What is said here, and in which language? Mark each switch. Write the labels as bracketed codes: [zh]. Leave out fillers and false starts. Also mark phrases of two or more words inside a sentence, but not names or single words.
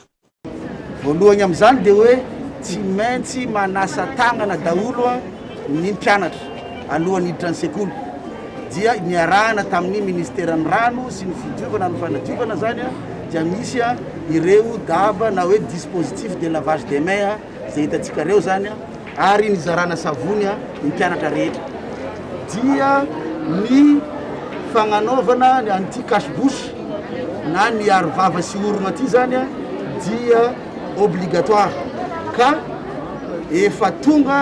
[mg] Voalohany amin'izany dia hoe tsy maintsy manasa tagnana daholo ny mpianatra alohan'ny hiditra ny sekoly. Dia niarahana tamin'ny ministeran'ny rano sy ny fidiovana ny fanadiovana zany dia misy ireo daba na hoe [fr] dispositif de lavage des mains [mg] izay hitantsika reo zany ary nizarana savony ny mpianatra rehetra. Dia ny fagnanaovana an'ity cache-bouche na ny arovava sy orona ty zany dia obligatoire ka efa tonga